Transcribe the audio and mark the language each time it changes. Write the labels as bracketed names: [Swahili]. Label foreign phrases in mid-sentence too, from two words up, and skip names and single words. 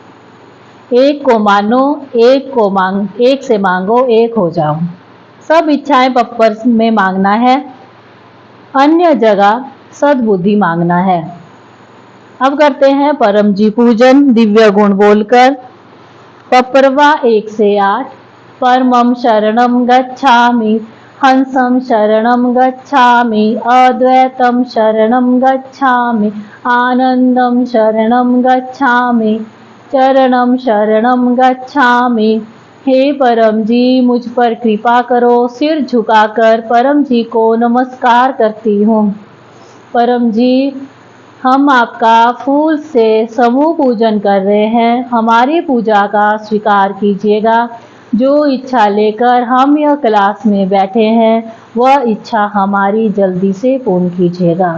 [Hindi] एक को मानो, एक से मांगो, एक हो जाओ। सब इच्छाएं पप्पर में मांगना है, अन्य जगह सद्बुद्धि मांगना है। अब करते हैं परम जी पूजन दिव्य गुण बोलकर। पप्परवा 1 से 8। [Pali] परमं शरणं गच्छामि, हंसं शरणं गच्छामि, अद्वैतं शरणं गच्छामि, आनंदं शरणं गच्छामि, चरणं शरणं गच्छामि। [Hindi] हे परम जी मुझ पर कृपा करो। सिर झुकाकर परम जी को नमस्कार करती हूँ। परम जी, हम आपका फूल से समूह पूजन कर रहे हैं। हमारी पूजा का स्वीकार कीजिएगा। जो इच्छा लेकर हम यह क्लास में बैठे हैं वह इच्छा हमारी जल्दी से पूर्ण कीजिएगा।